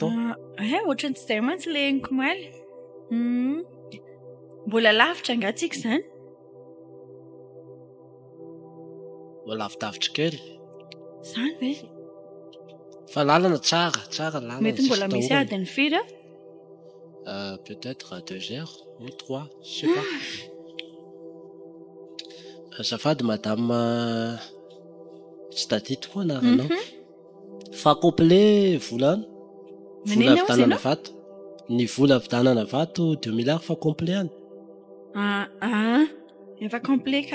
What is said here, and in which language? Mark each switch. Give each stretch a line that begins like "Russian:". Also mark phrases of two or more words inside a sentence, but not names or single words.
Malagasy: Ohatrany tsy izay mantsy ilay nikomaly. Mbola lavitra angatsika izany? Mbola lavidavitra kely. Izany ve? Fa lalana tsara lalana. Mety mbola misy adiny firy?
French: Peut-être 2 heures ou 3, je sais pas.
Malagasy: Azafady madame tsy tadidiko koa anaranao fa complet volana vola vidanana vato ny vola vidanana vato 2 milliards fa complet any efa complet ka